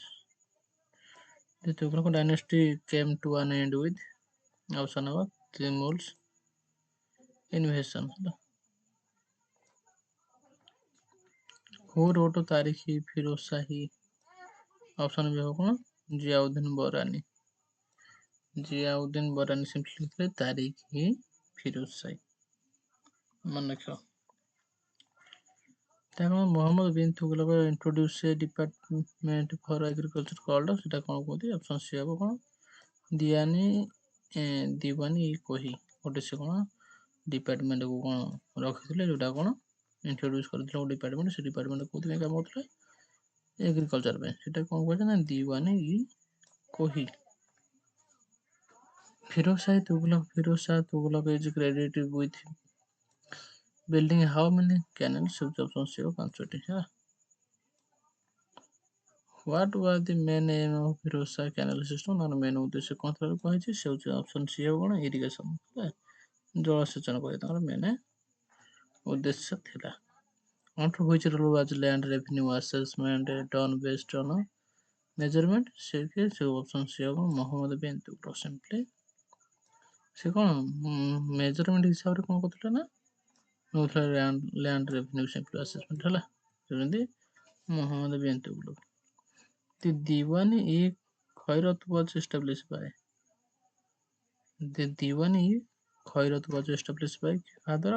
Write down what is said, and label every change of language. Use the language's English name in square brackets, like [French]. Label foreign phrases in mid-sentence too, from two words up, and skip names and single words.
[English] The Tughlaq dynasty came to an end with option of Timur's invasion. Who wrote Tariq Firoz Shahi? Option B [Odia] ହେବ କ'ଣ ଜିଆଉଦ୍ଦିନ ବରାନୀ। ଜିଆଉଦ୍ଦିନ ବରାନୀ ସିମ୍ପଲି ଥିଲେ ତାରିଖ ଫିରୋଜ ସାହି। ମନେ ରଖିବ। [English] ତାହା ମୋହାମ୍ମଦ ବିନ୍ ତୁଗଲକ introduce a department for agriculture called [Odia] ସେଟା କ'ଣ କୁହନ୍ତି? [English] option C [Odia] ହେବ କ'ଣ ଦିୱାନୀ କୋହି। ଗୋଟେ ସେ କ'ଣ ଡିପାର୍ଟମେଣ୍ଟକୁ କ'ଣ ରଖିଥିଲେ ଯେଉଁଟା କ'ଣ ଇଣ୍ଟ୍ରୋଡ୍ୟୁସ୍ କରିଥିଲେ ଗୋଟେ ଡିପାର୍ଟମେଣ୍ଟ। ସେ ଡିପାର୍ଟମେଣ୍ଟ କେଉଁଥିପାଇଁ କାମ କରୁଥିଲେ? ଏଗ୍ରିକଲଚର ପାଇଁ। ସେଟା କ'ଣ କୁହାଯାଏ ନା ଦିୱାନୀ କୋହି। [English] Firoz Shah Tughlaq is credited with building how many canals? Option C [Odia] ହେବ 5ଟି। [English] What was the main aim of Firoz Shah canal system? [Odia] main ଉଦ୍ଦେଶ୍ୟ କ'ଣ ଥିଲା କହିଛି? ସେ ହେଉଛି [English] option C [Odia] ହେବ କ'ଣ ଇରିଗେସନ୍ ଜଳସେଚନ କରିବା ତାଙ୍କର ମେନ୍ ଉଦ୍ଦେଶ୍ୟ ଥିଲା। [English] Under which rule was land revenue assessment done based on measurement? [Odia] ସେ [English] option C [Odia] ହେବ ମହମ୍ମଦ ବିନ୍ ତୁଗଲକ ସିମ୍ପଲି। ସେ କ'ଣ ମେଜରମେଣ୍ଟ ହିସାବରେ କ'ଣ କରୁଥିଲେ ନା ନେଉଥିଲେ [English] land revenue simply assessment [Odia] ହେଲା। [English] ଯେମିତି ମହମ୍ମଦ ବିନ୍ ତୁଗଲକ। The Diwan-e Khairat was established by [Odia] କାହା ଦ୍ୱାରା?